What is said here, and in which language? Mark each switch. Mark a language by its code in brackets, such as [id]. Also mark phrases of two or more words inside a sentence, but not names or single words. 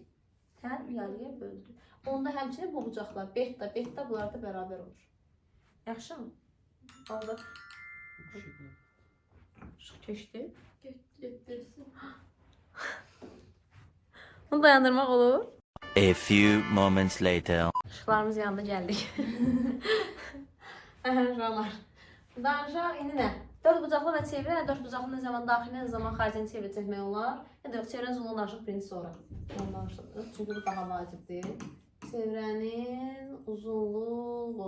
[az] Tən yarıya böldü. Onda həmçinin bu bucaqlar beta, beta bunlar da bərabər olur. Yaxşı mı? Oldu. Işıq keçdi. Getdirsin. Bunu dayandırmaq olur. [en] A few moments later. [az] Işıqlarımız yanında gəldik. Uşaqlar. Danışaq, indi nə? 4 bucaqlı və çevrə, 4 bucaqlı nə zaman daxili, nə zaman xaricini çevrə çəkmək olar. Ya da yox, çevrənin uzunluğunu danışıq birinci sonra. Onu danışıq, çünki bu daha vacibdir. Çevrənin uzunluğu.